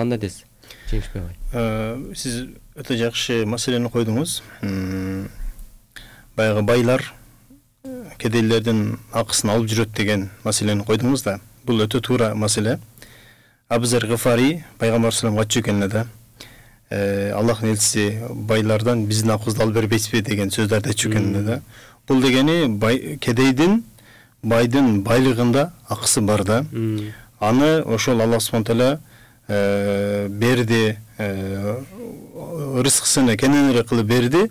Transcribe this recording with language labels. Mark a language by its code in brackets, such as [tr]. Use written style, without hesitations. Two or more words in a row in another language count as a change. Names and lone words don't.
[ky] Кандай десиз, Жеңишбек агай? Сиз өтө жакшы маселени койдуңуз. Баягы байлар кедейлердин акысын алып жүрөт деген маселени койдуңуз да. Бул өтө туура маселе. Абзар Гыфари пайгамбар [ar] صلى الله عليه وسلم [ky] айтчу экен Аллахтын элчиси байлардан биздин акыбызды алып бербейсизби деген сөздөрдү айтчу экен да. Бул дегени кедейдин байдын байлыгында акысы бар да. Аны ошол Аллах [ar] سبحانه تعالى [ky] берди, рызкысын кененирээк кылып берди.